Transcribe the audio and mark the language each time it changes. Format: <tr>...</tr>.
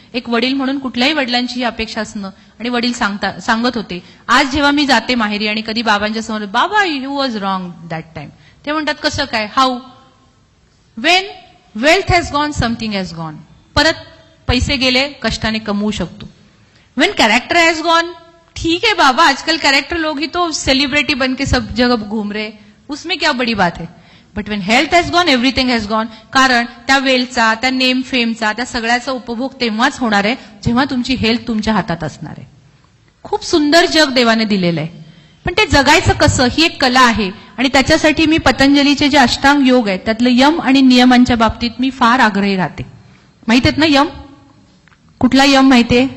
<mr>एक वडील म्हणून कुठल्याही वडिलांची ही अपेक्षा असणं. आणि वडील सांगत होते, आज जेव्हा मी जाते माहेरी आणि कधी बाबांच्या समोर, बाबा</mr> <en>you was wrong that time,</en> <mr>ते म्हणतात कसं काय,</mr> <en>how, when wealth has gone</en> <mr>something has gone. परत पैसे गेले, कष्टाने कमवू शकतो.</mr> <en>when character has gone,</en> <hi>ठीक है बाबा, आजकल कैरेक्टर लोग ही तो सेलिब्रिटी बन के सब जगह घूम रहे, उसमें क्या बड़ी बात है.</hi> <en>But when health has gone everything has gone.</en> <mr>कारण त्या वेलचा, त्या नेम फेमचा, त्या सगळ्याचा उपभोग तेव्हाच होणार आहे जेव्हा तुमची हेल्थ तुमच्या हातात असणार आहे. खूप सुंदर जग देवाने दिलेलं आहे, पण ते जगायचं कसं ही एक कला आहे. आणि त्याच्यासाठी मी पतंजलीचे जे अष्टांग योग आहेत त्यातलं यम आणि नियमांच्या बाबतीत मी फार आग्रही राहते. माहित आहेत ना यम? कुठला यम माहितीये?</mr>